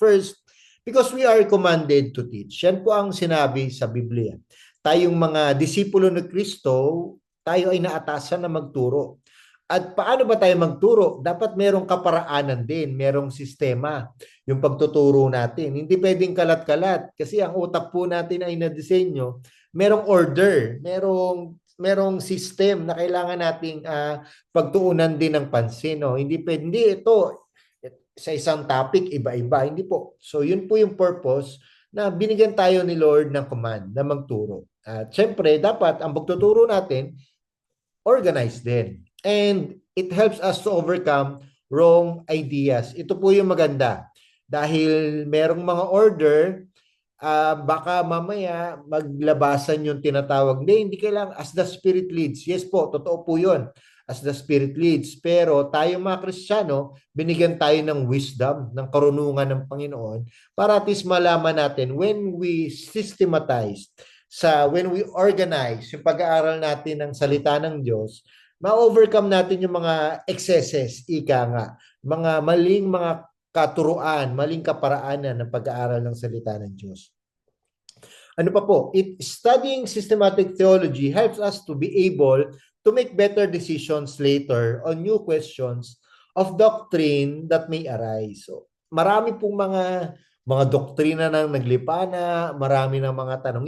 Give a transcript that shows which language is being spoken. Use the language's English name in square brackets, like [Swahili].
[English] First, because we are commanded to teach. [Filipino] Yan po ang sinabi sa Biblia. Tayong mga disipulo ni Kristo, tayo ay naatasan na magturo. At paano ba tayo magturo? Dapat merong kaparaanan din, merong sistema yung pagtuturo natin. Hindi pwedeng kalat-kalat kasi ang utak po natin ay na-disenyo. Merong order, merong system na kailangan nating pagtuunan din ng pansin. No? Hindi ito sa isang topic, iba-iba. Hindi po. So yun po yung purpose na binigyan tayo ni Lord ng command na magturo. At syempre, dapat ang pagtuturo natin, organized din. [English] And it helps us to overcome wrong ideas. [Filipino] Ito po yung maganda. Dahil merong mga order, baka mamaya maglabasan yung tinatawag. Hindi kailangan [English] as the Spirit leads. Yes po, [Filipino] totoo po yun. [English] As the Spirit leads. [Filipino] Pero tayo mga Kristiyano, binigyan tayo ng wisdom, ng karunungan ng Panginoon para at least malaman natin [English] when we systematize, when we organize [Filipino] yung pag-aaral natin ng salita ng Diyos, ma-overcome natin yung mga excesses, ika nga, mga maling mga katuruan, maling kaparaanan ng pag-aaral ng salita ng Diyos. Ano pa po? [English] Studying systematic theology helps us to be able to make better decisions later on new questions of doctrine that may arise. [Filipino] So, marami pong mga doktrina nang naglipana, marami ng mga tanong.